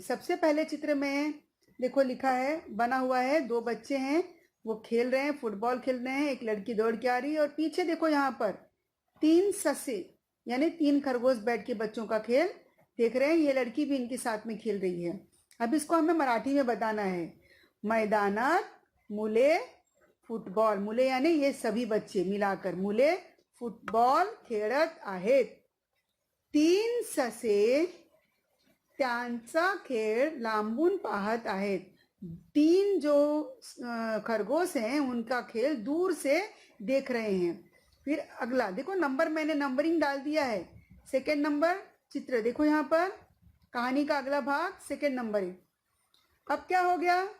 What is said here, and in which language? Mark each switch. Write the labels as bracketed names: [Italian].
[Hindi] सबसे पहले चित्र में देखो, लिखा है, बना हुआ है, दो बच्चे हैं, वो खेल रहे हैं, फुटबॉल खेल रहे हैं। एक लड़की दौड़ के आ रही है और पीछे देखो, यहाँ पर 3 ससे यानी 3 खरगोश बैठ के बच्चों का खेल देख रहे हैं। ये लड़की भी इनके साथ में खेल रही है। अब इसको हमें मराठी में बताना है। [Marathi] मैदानात मुले फुटबॉल, मुले [Hindi] यानी ये सभी बच्चे मिलाकर, [Marathi] मुले फुटबॉल खेळत आहेत। 3 ससे त्यांचा खेळ लांबून पाहत आहेत। [Hindi] 3 जो खरगोश हैं उनका खेल दूर से देख रहे हैं। फिर अगला देखो, नंबर मैंने नंबरिंग डाल दिया है। सेकंड नंबर चित्र देखो, यहाँ पर कहानी का अगला भाग सेकंड नंबर है। अब क्या हो गया?